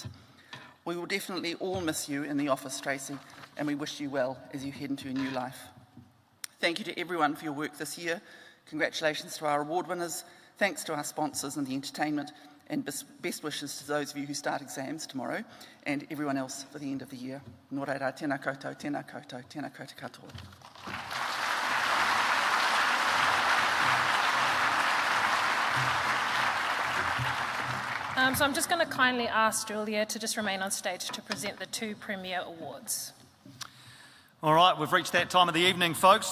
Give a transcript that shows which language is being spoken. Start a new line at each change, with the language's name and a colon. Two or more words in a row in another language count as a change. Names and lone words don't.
English: We will definitely all miss you in the office, Tracy, and we wish you well as you head into a new life. Thank you to everyone for your work this year. Congratulations to our award winners. Thanks to our sponsors and the entertainment, and best wishes to those of you who start exams tomorrow and everyone else for the end of the year.
Māori: Nō reira, tēnā koutou, tēnā koutou, tēnā koutou katoa.
English: So I'm just going to kindly ask Julia to just remain on stage to present the 2 Premier Awards. All right, we've reached that time of the evening, folks.